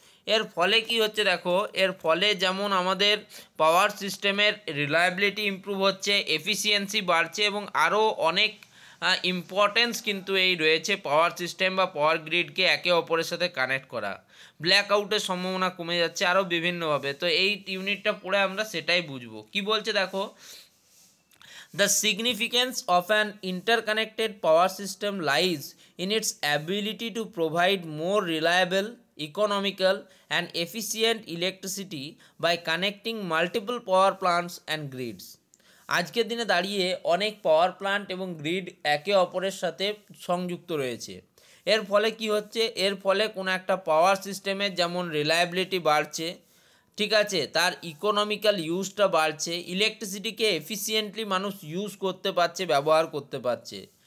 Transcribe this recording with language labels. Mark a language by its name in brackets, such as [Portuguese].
[Bangla] এর ফলে কি হচ্ছে দেখো, এর ফলে যেমন আমাদের পাওয়ার সিস্টেমের রিলায়েবিলিটি ইমপ্রুভ হচ্ছে, এফিসিয়েন্সি বাড়ছে এবং আরও অনেক ইম্পর্টেন্স কিন্তু এই রয়েছে পাওয়ার সিস্টেম বা পাওয়ার গ্রিডকে একে অপরের সাথে কানেক্ট করা। ব্ল্যাক আউটের সম্ভাবনা কমে যাচ্ছে আরও বিভিন্নভাবে। তো এই ইউনিটটা পড়ে আমরা সেটাই বুঝবো। কি বলছে দেখো, [English] the significance of an interconnected power system lies in its ability to provide more reliable, economical, and efficient electricity by connecting multiple power plants and grids. [Bangla] আজকের দিনে দাঁড়িয়ে অনেক পাওয়ার প্ল্যান্ট এবং গ্রিড একে অপরের সাথে সংযুক্ত রয়েছে। এর ফলে কি হচ্ছে, এর ফলে কোনো একটা পাওয়ার সিস্টেমের যেমন রিলায়েবিলিটি বাড়ছে, ঠিক আছে, তার ইকোনমিক্যাল ইউজটা বাড়ছে, ইলেকট্রিসিটিকে এফিসিয়েন্টলি মানুষ ইউজ করতে পারছে, ব্যবহার করতে পারছে।